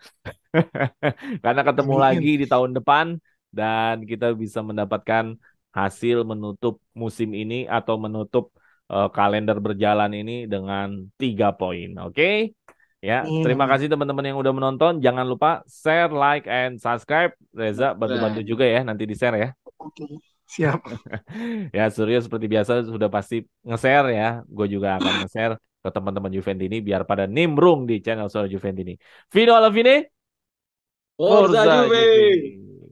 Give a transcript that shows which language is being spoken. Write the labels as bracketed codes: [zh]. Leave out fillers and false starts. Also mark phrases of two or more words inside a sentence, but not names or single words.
[id] Karena ketemu lagi Amin. di tahun depan dan kita bisa mendapatkan hasil menutup musim ini atau menutup kalender berjalan ini dengan 3 poin. Oke? Ya, Amin, terima amin. kasih teman-teman yang udah menonton. Jangan lupa [en] share, like, and subscribe. [id] Reza bantu-bantu Nah, juga ya nanti di share ya. Oke, siap. Ya, Suryo seperti biasa sudah pasti nge-share ya. Gue juga akan nge-share ke teman-teman Juventus ini biar pada nimbrung di channel Suryo Juventus ini. [it] Vino alla fine, Forza Forza Juve! Juve.